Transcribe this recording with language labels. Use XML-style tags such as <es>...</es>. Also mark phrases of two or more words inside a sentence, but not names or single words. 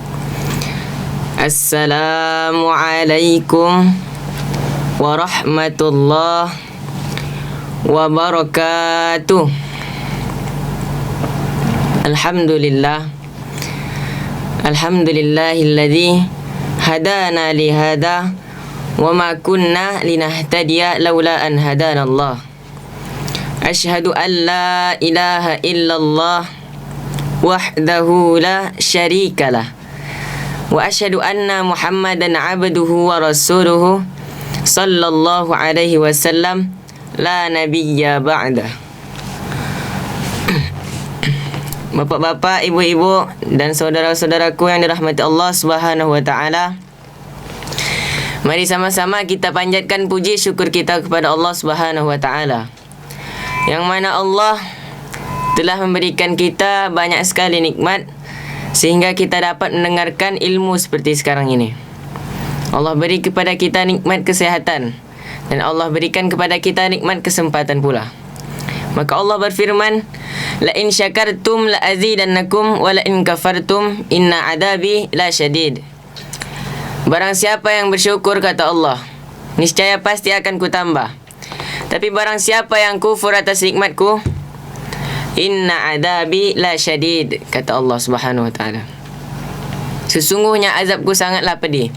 <ar>السلام عليكم ورحمة الله وبركاته. الحمد لله الذي هدانا لهذا وما كنا لنهتدي لولا أن هدانا الله. أشهد أن لا إله إلا الله وحده لا شريك له وأشهد أن محمدا عبده ورسوله صلى الله عليه وسلم لا نبي بعده.</ar> <id>Bapak-bapak, ibu-ibu dan saudara-saudaraku yang dirahmati Allah</id> <ar>سبحانه وتعالى,</ar> <id>mari sama-sama kita panjatkan puji syukur kita kepada Allah</id> <ar>سبحانه وتعالى,</ar> <id>yang mana Allah telah memberikan kita banyak sekali nikmat sehingga kita dapat mendengarkan ilmu seperti sekarang ini. Allah beri kepada kita nikmat kesehatan dan Allah berikan kepada kita nikmat kesempatan pula. Maka Allah berfirman,</id> <ar>لئن شكرتم لأزيدنكم ولئن كفرتم إن عذابي لشديد.</ar> <id>Barang siapa yang bersyukur, kata Allah, niscaya pasti akan kutambah. Tapi barang siapa yang kufur atas nikmatku,</id> <ar>إن عذابي لشديد,</ar> <id>kata Allah</id> <ar>سبحانه وتعالى.</ar> <id>Sesungguhnya azabku sangatlah pedih.</id>